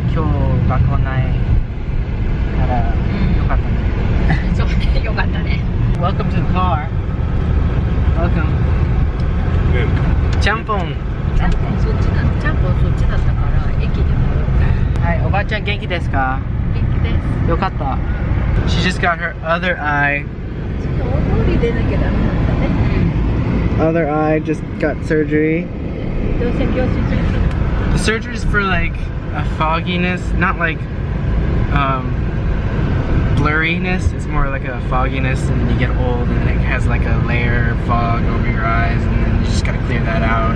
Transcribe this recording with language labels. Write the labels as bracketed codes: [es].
[ja] 今日学校ないから、よかったね。そうね、よかったね。 [en] Welcome to the car. Welcome. ちゃんぽん。 [ja] ちゃんぽんそっちだったから駅でも。はい、おばあちゃん元気ですか？元気です。よかった。 [en] She just got her other eye. [ja] ちょっと大通り出なきゃダメだったね。 [en] Other eye just got surgery. [ja] どうせ教室 [en] The surgery is for like a fogginess, not like blurriness. It's more like a fogginess, and you get old, and it has like a layer of fog over your eyes, and then you just gotta clear that out.